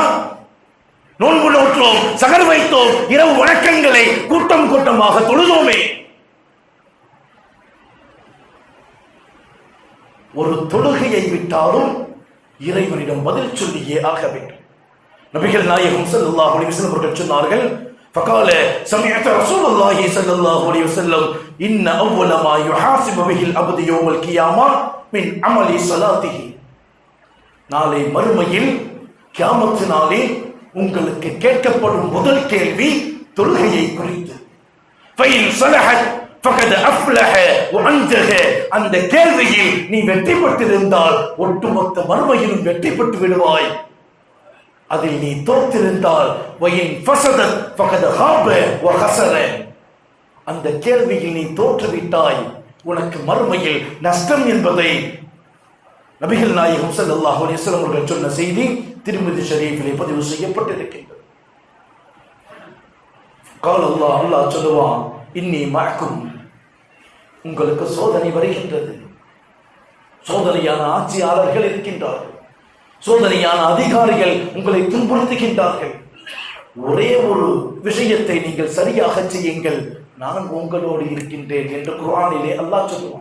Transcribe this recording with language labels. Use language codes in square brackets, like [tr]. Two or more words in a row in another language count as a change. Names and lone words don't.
[ta] நோன்பு நோற்றோம், சகர் வைத்தோம், இரவு வணக்கங்களை கூட்டம் கூட்டமாக தொழுதோமே. ஒரு தொழுகையை விட்டாலும் இறைவனிடம் பதில் சொல்லியே ஆக வேண்டும். நபிகள் நாயகம் [ar] صلى الله عليه وسلم [ta] அவர்கள் சொன்னார்கள், [ar] فقال سمعت رسول الله صلى الله عليه وسلم ان اول ما يحاسب به العبد يوم القيامه من عمل صلاته. [ta] நாளை மறுமையில் கியாமத் நாளில் உங்களுக்கு கேட்கப்படும் முதல் கேள்வி தொழுகையை குறித்து. [ar] فإن صلحت فقد أفلح وأنجح. [ta] அந்த கேள்வியில் நீ வெற்றி பெற்றிருந்தால் ஒட்டுமொத்த மறுமையிலும் வெற்றி பெற்று விடுவாய். அதில் நீ தோற்றிருந்தால் [ar] وإن فسدت فقد خاب و خسر. [ta] அந்த கேள்வியில் நீ தோற்றுவிட்டாய், உனக்கு மறுமையில் நஷ்டம் என்பதை நபிகள் நாயகம் [ar] صلى الله عليه وسلم [ta] அவர்கள் சொன்ன செய்தி திருமிதி ஷரீஃபிலே பதிவு செய்யப்பட்டிருக்கின்றது. [ar] قال الله, [ta] அல்லாஹ் சொல்லுவான், [ar] إني معكم, [ta] உங்களுக்கு சோதனை வருகின்றது. சோதனையான ஆட்சியாளர்கள் இருக்கின்றார்கள், சோதனையான அதிகாரிகள் உங்களை துன்புறுத்துகின்றார்கள். ஒரே ஒரு விஷயத்தை நீங்கள் சரியாக செய்யுங்கள், நான் உங்களோடு இருக்கின்றேன் என்று குர்ஆனிலே அல்லாஹ் சொல்லுவான்.